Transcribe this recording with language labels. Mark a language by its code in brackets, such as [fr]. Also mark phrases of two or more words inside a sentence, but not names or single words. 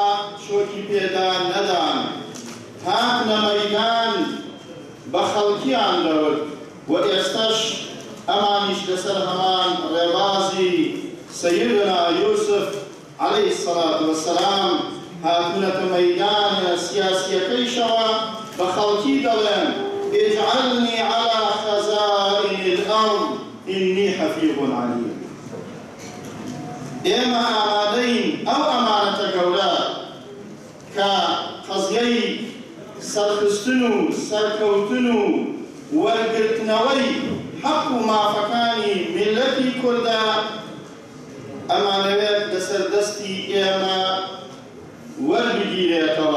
[ckb] چۆکی پێدا نەدان، هاتنە مەیدان بە خەڵکیان دەورد، و ئێستاش ئەمانیش لەسەر هەمان ڕێبازی سەیدنا یوسف [ar] عەلەیهی السەڵاتو وەسەلام [ckb] هاتنەتە مەیدانە سیاسیەکەیشەوە بە خەڵکی دەڵێن [ar] اجعلنی عەلا خەزائن الأرض إني حفيظ عليم. [ckb] ئێمە ئامادەین ئەو ئەمانەتە گەورە کە قەزیەی سەرخستن و سەرکەوتن و وەرگرتنەوەی حەق و مافەکانی میلەتی کوردە ئەمانەوێت لەسەر دەستی ئێمە وەربگیرێتەوە.